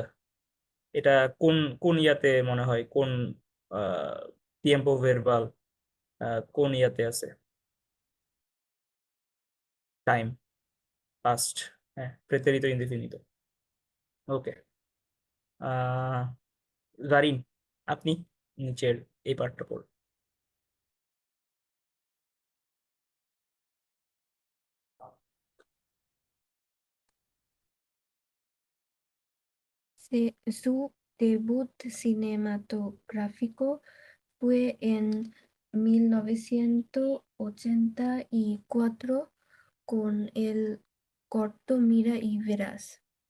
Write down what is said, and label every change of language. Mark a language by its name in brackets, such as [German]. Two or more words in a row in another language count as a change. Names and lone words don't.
[Bangla] এটা কোন কোন ইয়াতে মনে হয়, কোন [Spanish] tiempo verbal [Bangla] কোন ইয়াতে আছে? টাইম, পাস্ট, হ্যাঁ [Spanish] pretérito indefinido. [Bangla] ওকে, জারিন, আপনি নিচের এই পার্টটা পড়ুন। [Spanish] Su debut cinematográfico fue en 1984 con el corto Mira y Verás.